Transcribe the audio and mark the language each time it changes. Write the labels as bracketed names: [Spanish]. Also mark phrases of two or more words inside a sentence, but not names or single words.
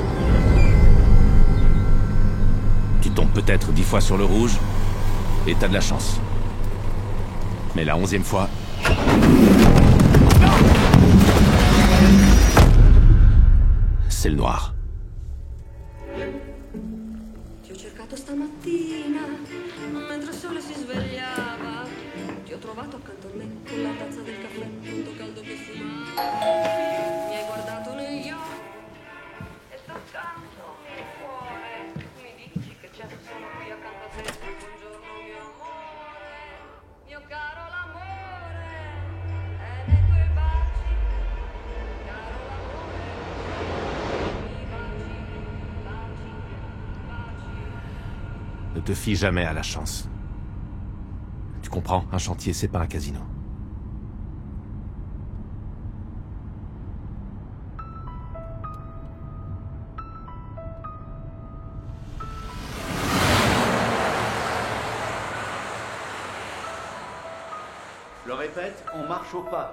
[French] Tu tombes peut-être 10 fois sur le rouge et t'as de la chance. Mais la 11e fois... c'est le noir. [Italian] Ti ho cercato stamattina, mentre il sole si svegliava. Ti ho trovato accanto a me, con la tazza del caffè, tutto caldo che fumava. Mi hai guardato negli occhi, e toccando il cuore. Mi dici che certo sono qui accanto a te. Buongiorno mio amore, mio caro l'amore, è nei tuoi baci, caro l'amore. I baci, baci, baci. [French] Ne te fie jamais à la chance. Tu comprends, un chantier, c'est pas un casino. Je le répète, on marche au pas.